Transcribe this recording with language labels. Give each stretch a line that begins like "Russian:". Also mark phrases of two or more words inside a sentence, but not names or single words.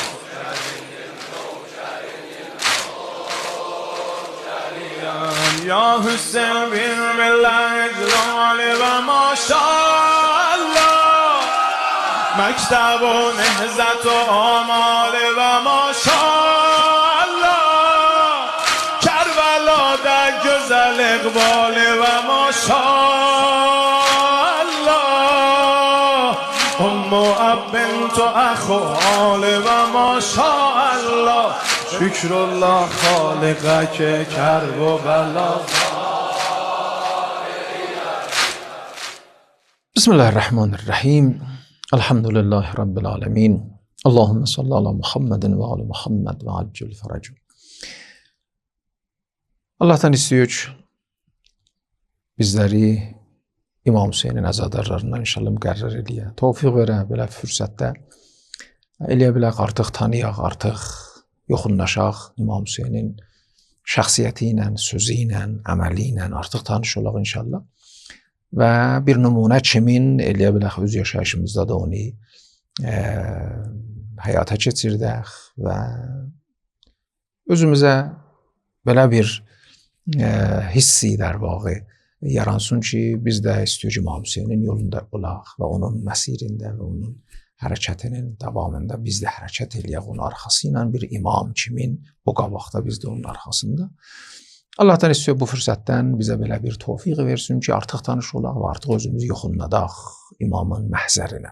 Persian: یا حسین بین ملت لاله و ماشاءالله مکتب و نهضت و آمال و ماشاءالله کربلا در گزل اقبال و ماشاءالله ام و اب بنت و اخ و آل و ماشاءالله شکر الله خالقه که کرب و بلا.
Arabic: بسم الله الرحمن الرحیم الحمد لله رب العالمین اللهم صل علی محمد و آل محمد و عجل فرجه.
Azerbaijani: Allah'tan istiyor ki bizleri İmam Hüseynin əzadarlarından inşallah müqərrar eləyə, tövfiq verə, belə fürsətdə eləyə bilək, artıq tanıyaq, artıq yoxunlaşaq İmam Hüseynin şəxsiyyəti ilə, sözü ilə, əməli ilə artıq tanış olaq inşallah. Və bir nümunə kimin eləyə bilək, öz yaşayışımızda da onu həyata keçirdək və özümüzə belə bir hissi
Persian: در واقع
Azerbaijani: yaransın ki biz də istiyor ki İmam Hüseynin yolunda olaq və onun məsirində və onun hərəkətinin davamında biz də hərəkət eləyək onun arxası ilə bir imam kimin o qabaqda biz də onun arxasında. Allah'tan istiyor bu fürsətdən bizə belə bir tövfiq versin ki artıq tanış olaq və artıq özümüzü yoxunladaq imamın məhzərinə.